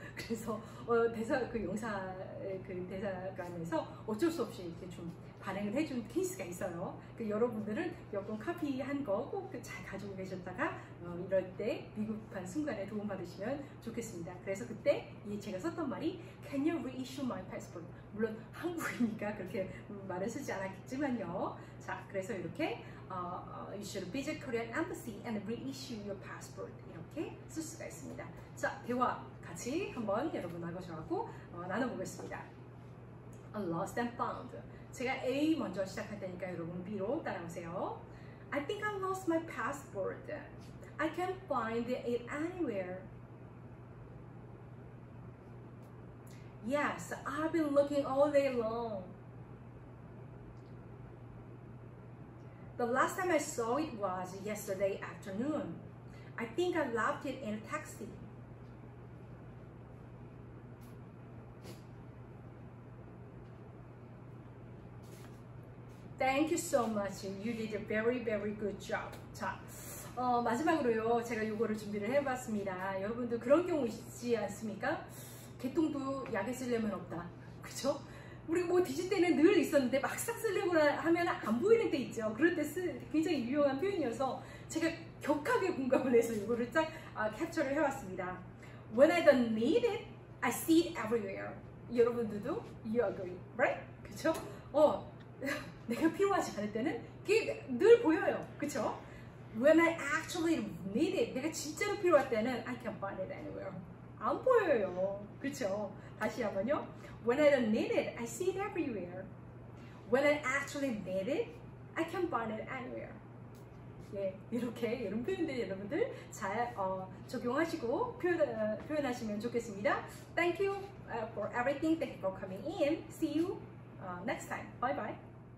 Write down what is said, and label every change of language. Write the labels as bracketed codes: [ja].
[ko] 그래서 대사관에서 어쩔 수 없이 이렇게 좀 발행을 해준 케이스가 있어요. 여러분들은 여권 카피한 거 꼭 잘 가지고 계셨다가 이럴 때 위급한 순간에 도움받으시면 좋겠습니다. 그래서 그때 제가 썼던 말이 [en] Can you reissue my passport? [ko] 물론 한국이니까 그렇게 말을 쓰지 않았겠지만요. 자, 그래서 이렇게 [en] You should visit Korean embassy and reissue your passport. [ko] 이렇게 쓸 수가 있습니다. 자, 대화 같이 한번 여러분하고 저하고 나눠보겠습니다. [en] Lost and found. [ko] 제가 A 먼저 시작할 테니까 여러분 B로 따라오세요. [en] I think I lost my passport. I can't find it anywhere. Yes, I've been looking all day long. The last time I saw it was yesterday afternoon. I think I left it in a taxi. Thank you so much. You did a very, very good job. 자, [ko] 마지막으로요, 제가 요거를 준비를 해봤습니다. 여러분들 그런 경우 있지 않습니까? 개똥도 약에 쓰려면 없다. 그쵸? 우리가 뭐 뒤질 때는 늘 있었는데 막상 쓰려고 하면 안 보이는 때 있죠. 그럴 때 굉장히 유용한 표현이어서 제가 격하게 공감을 해서 이거를 딱 캡처를 해왔습니다. [en] When I don't need it, I see it everywhere. [ko] 여러분들도 [en] you agree, right? [ko] 그쵸? 내가 필요하지 않을 때는 그게 늘 보여요. 그쵸? [en] When I actually need it, [ko] 내가 진짜로 필요할 때는 [en] I can't find it anywhere. [ko] 안 보여요. 그쵸? 다시 한번요. [en] When I don't need it, I see it everywhere. When I actually need it, I can't find it anywhere. [ko] 예, 이렇게 이런 표현들 여러분들 잘 적용하시고 표현하시면 좋겠습니다. [en] Thank you for everything. Thank you for coming in. See you next time. Bye bye.